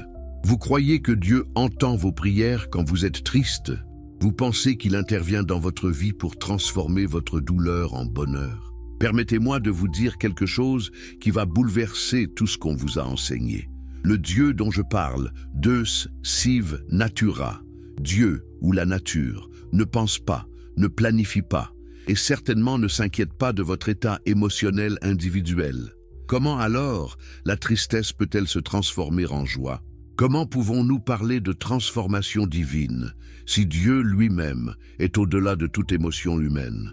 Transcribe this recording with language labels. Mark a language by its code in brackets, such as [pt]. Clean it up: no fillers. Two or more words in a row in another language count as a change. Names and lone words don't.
[fr] Vous croyez que Dieu entend vos prières quand vous êtes triste? Vous pensez qu'il intervient dans votre vie pour transformer votre douleur en bonheur? Permettez-moi de vous dire quelque chose qui va bouleverser tout ce qu'on vous a enseigné. Le Dieu dont je parle, [la] Deus sive natura, [fr] Dieu ou la nature, ne pense pas, ne planifie pas et certainement ne s'inquiète pas de votre état émotionnel individuel. Comment alors la tristesse peut-elle se transformer en joie? Comment pouvons-nous parler de transformation divine si Dieu lui-même est au-delà de toute émotion humaine?